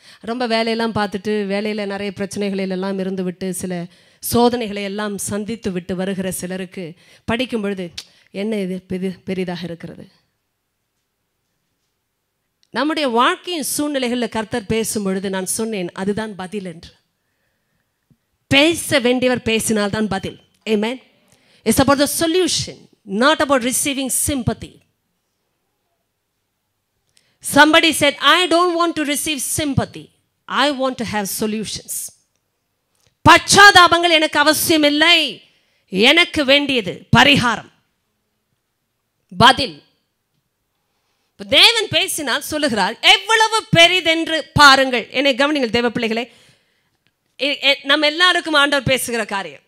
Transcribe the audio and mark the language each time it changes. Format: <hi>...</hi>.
<ta>ரொம்ப வேலையெல்லாம் பார்த்துட்டு வேலையில் நிறைய பிரச்சனைகளிலெல்லாம் இருந்து விட்டு சில சோதனைகளை எல்லாம் சந்தித்து விட்டு வருகிற சிலருக்கு படிக்கும் பொழுது என்ன இது பெரிதாக இருக்கிறது? நம்முடைய வாழ்க்கையின் சூழ்நிலைகளில் கர்த்தர் பேசும் பொழுது நான் சொன்னேன் அதுதான் பதில் என்று. பேச வேண்டியவர் பேசினால்தான் பதில். ஆமென்.</ta> <en>It's about the solution, not about receiving sympathy. Somebody said, I don't want to receive sympathy. I want to have solutions.</en> <ta>பச்சாதாபங்கள் எனக்கு அவசியம் இல்லை. எனக்கு வேண்டியது பரிகாரம், பதில். தேவன் பேசினால் சொல்லுகிறார் எவ்வளவு பெரிதென்று பாருங்கள். என்னை கவனிங்கள் தேவ பிள்ளைகளே, நம்ம எல்லாருக்கும் ஆண்டவர் பேசுகிற காரியம்.</ta>